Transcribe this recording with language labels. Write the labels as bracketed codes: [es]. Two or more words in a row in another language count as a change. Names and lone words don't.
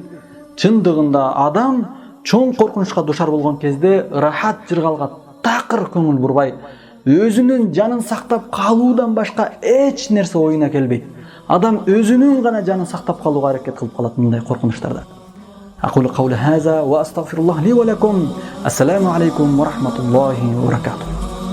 [ky] Чындыгында адам чоң коркунучка душар болгон кезде рахат жыргалга такыр көңүл бурбай, өзүнүн жанын сактап калуудан башка эч нерсе оюна келбейт. Адам өзүнүн гана жанын сактап калууга аракет кылып калат мындай коркунучтарда. [ar] أقول قولي هذا وأستغفر الله لي ولكم. السلام عليكم ورحمة الله وبركاته.